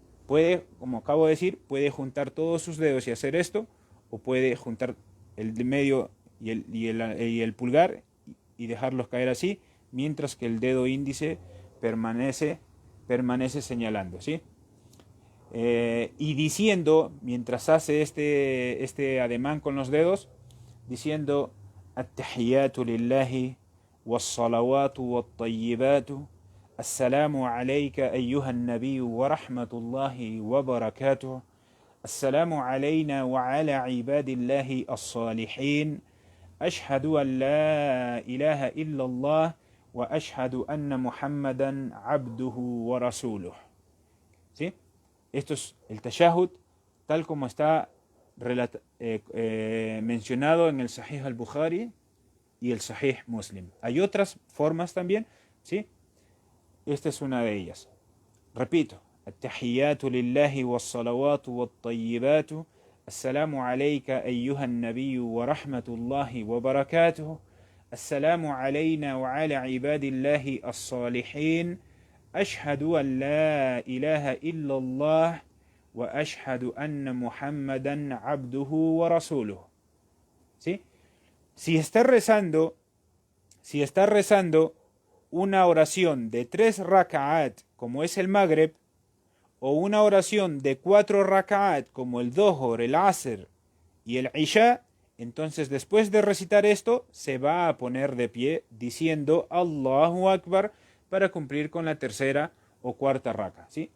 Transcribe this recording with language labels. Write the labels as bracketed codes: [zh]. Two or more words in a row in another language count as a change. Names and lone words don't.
[es] Puede, como acabo de decir, puede juntar todos sus dedos y hacer esto, o puede juntar el de medio y el pulgar y dejarlos caer así, mientras que el dedo índice permanece señalando, ¿sí? Y diciendo, mientras hace este ademán con los dedos, diciendo [ar] التحيات لله والصلوات والطيبات السلام عليك أيها النبي ورحمة الله وبركاته السلام علينا وعلى عباد الله الصالحين أشهد أن لا إله إلا الله وأشهد أن محمدا عبده ورسوله. [es] ¿Sí? Esto es el tashahhud tal como está mencionado en el Sahih al-Bukhari y el Sahih Muslim. Hay otras formas también, ¿sí? Esta es una de ellas. Repito. [ar] التحيات لله والصلوات والطيبات السلام عليك أيها النبي ورحمة الله وبركاته السلام علينا وعلى عباد الله الصالحين أشهد أن لا إله إلا الله وأشهد أن محمدا عبده ورسوله. [es] ¿Sí? Si está rezando una oración de 3 raka'at como es el Maghrib, o una oración de 4 raka'at como el Dhuhr, el Asr y el Isha, entonces después de recitar esto se va a poner de pie diciendo Allahu Akbar para cumplir con la tercera o cuarta raka, ¿sí?